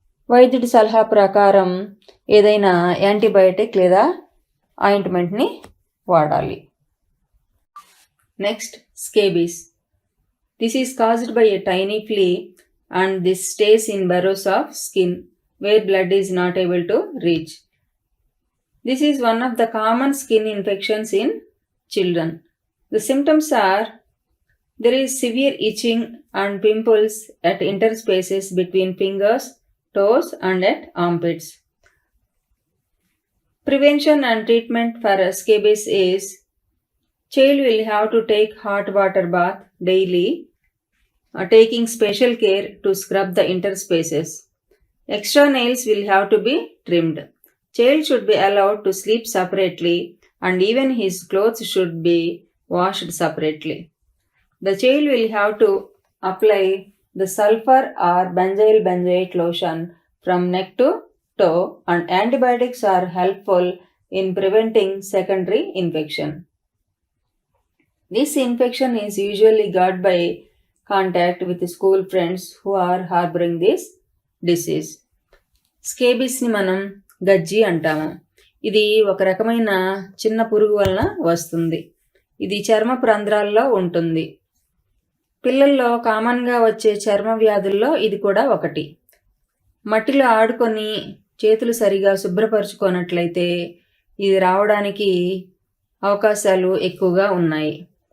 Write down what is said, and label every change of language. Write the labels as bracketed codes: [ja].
[te] వైద్యుడి సలహా ప్రకారం ఏదైనా యాంటీబయాటిక్ లేదా ఆయింట్మెంట్ని వాడాలి. [en] Next, scabies. This is caused by a tiny flea and this stays in burrows of skin where blood is not able to reach. This is one of the common skin infections in children. The symptoms are there is severe itching and pimples at interspaces between fingers, toes and at armpits. Prevention and treatment for scabies is child will have to take hot water bath daily, taking special care to scrub the interspaces. Extra nails will have to be trimmed. Child should be allowed to sleep separately and even his clothes should be washed separately. The child will have to apply the sulfur or benzyl benzoate lotion from neck to toe, and antibiotics are helpful in preventing secondary infection. This infection is usually got by contact with school friends who are harboring this disease. [te] స్కేబీస్ని మనం గజ్జి అంటాము. ఇది ఒక రకమైన చిన్న పురుగు వలన వస్తుంది. ఇది చర్మపు రంధ్రాల్లో ఉంటుంది. పిల్లల్లో కామన్గా వచ్చే చర్మ వ్యాధుల్లో ఇది కూడా ఒకటి. మట్టిలో ఆడుకొని చేతులు సరిగా శుభ్రపరచుకోనట్లయితే ఇది రావడానికి అవకాశాలు ఎక్కువగా ఉన్నాయి.